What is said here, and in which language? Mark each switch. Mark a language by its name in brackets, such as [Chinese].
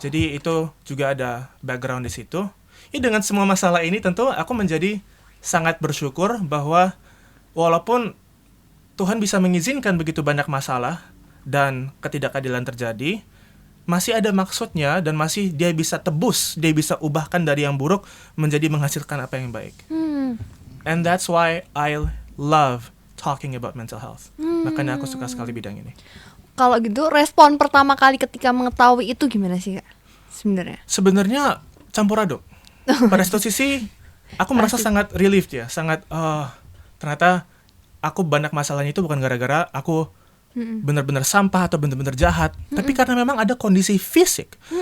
[Indonesian] Jadi itu juga ada background di situ. Ya, dengan semua masalah ini tentu aku menjadi sangat bersyukur bahwa walaupun Tuhan bisa mengizinkan begitu banyak masalah dan ketidakadilan terjadi, masih ada maksudnya dan masih dia bisa tebus, dia bisa ubahkan dari yang buruk menjadi menghasilkan apa yang baik. [English] And that's why I love talking about mental health. [Indonesian] Makanya aku suka sekali bidang ini. Kalau gitu respon pertama kali ketika mengetahui itu gimana sih Kak? Sebenarnya campur aduk. Pada satu sisi aku merasa sangat relieved ya, sangat ternyata aku banyak masalahnya itu bukan gara-gara aku benar-benar sampah atau benar-benar jahat, tapi karena memang ada kondisi fisik.